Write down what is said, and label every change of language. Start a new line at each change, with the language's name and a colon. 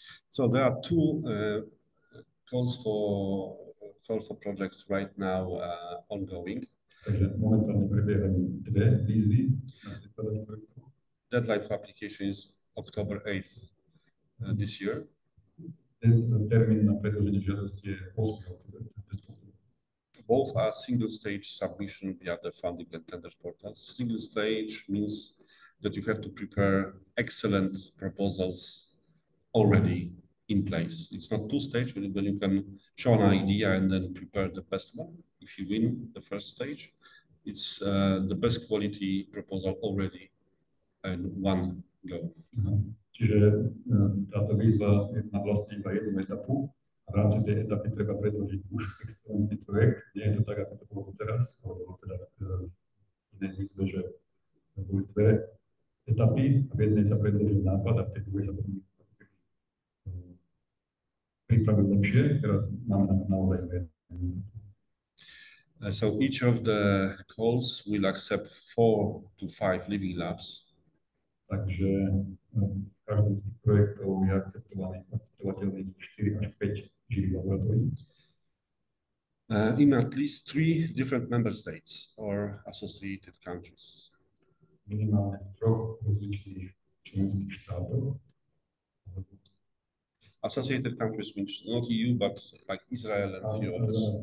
English: So there are two calls for projects right now ongoing.
Slovak: Takže momentálne prebiehajú dve výzvy na predkladanie projektov.
English: Deadline for application is October 8th this year.
Slovak: Termín na predloženie žiadosti je 8. október.
English: Both are single stage submission via the funding and tenders portal. Single stage means that you have to prepare excellent proposals already in place. It's not two stage when you can show an idea and then prepare the best one. If you win the first stage, it's the best quality proposal already in one go.
Slovak: Čiže táto výzva má vlastne iba jednu etapu a v rámci tej etapy treba predložiť už excelentný projekt. Nie je to tak, ako to bolo teraz, alebo teda v inej výzve, že boli dve etapy a v jednej sa predložil nápad a v tej druhej sa potom pripraviť lepšie. Teraz máme naozaj dve.
English: So each of the calls will accept 4 to 5 living labs.
Slovak: Takže v každom z tých projektov je akceptovateľných 4 až 5 živých laboratórií.
English: In at least 3 different member states or associated countries.
Slovak: Minimálne v 3 rozličných členských štátoch.
English: Associated countries means not EU, but like Israel and a few others.